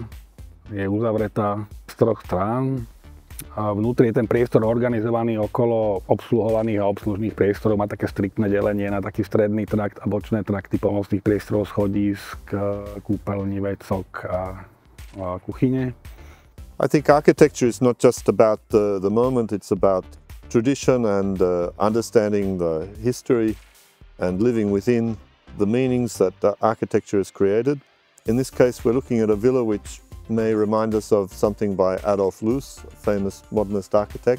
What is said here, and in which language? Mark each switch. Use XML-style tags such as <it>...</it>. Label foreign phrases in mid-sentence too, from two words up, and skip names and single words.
<sk>Je uzavretá z troch strán. A vnútri je ten priestor organizovaný okolo obsluhovaných a obslužných priestorov. Má také striktné delenie na taký stredný trakt a bočné trakty pomocných priestorov, schodísk, kúpeľní, vecok a kuchyne.</sk> <en>I think architecture is not just about the moment, it's about tradition and understanding the history and living within the meanings that the architecture has created. In this case, we're looking at a villa which may remind us of something by Adolf Loos, a famous modernist architect.</en>